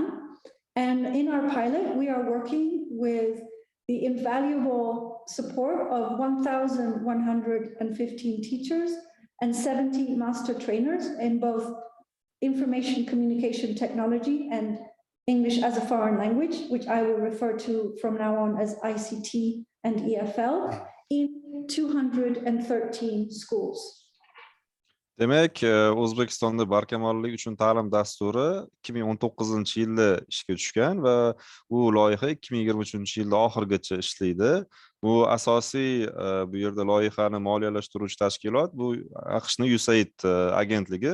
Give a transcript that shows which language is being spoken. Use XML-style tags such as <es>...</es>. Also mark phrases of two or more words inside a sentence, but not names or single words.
<en>And in our pilot, we are working with the invaluable support of 1,115 teachers and 70 master trainers in both information communication technology and English as a foreign language, which I will refer to from now on as ICT and EFL, in 213 schools.</en> <uz>Demek, O'zbekistonda barkamollik uchun ta'lim dasturi 2019-yilda ishga tushgan va bu loyiha 2023-yilda oxirigacha ishlaydi. Bu asosiy bu yerda loyihani moliyalashtiruvchi tashkilot bu AQShning USAID agentligi.</uz>